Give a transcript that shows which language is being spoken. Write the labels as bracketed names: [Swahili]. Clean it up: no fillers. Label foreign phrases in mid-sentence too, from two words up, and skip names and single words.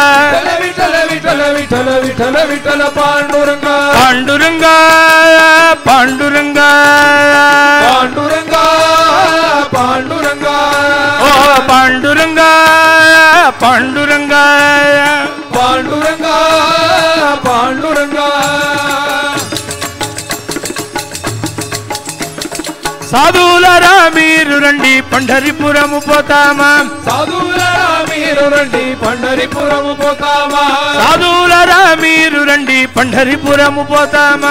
[Marathi] विठ्ठल विठ्ठल विठ्ठल विठ्ठल विठ्ठल पांडुरंगा पांडुरंगा पांडुरंगा पांडुरंगा पांडुरंगा ओ पांडुरंगा पांडुरंगा पांडुरंगा पांडुरंगा [Telugu] సాధువులారా మీరు రండి పంढरीపురము పోతామా సాధువులారా మీరు రండి పంढरीపురము పోతామా సాధువులారా మీరు రండి పంढरीపురము పోతామా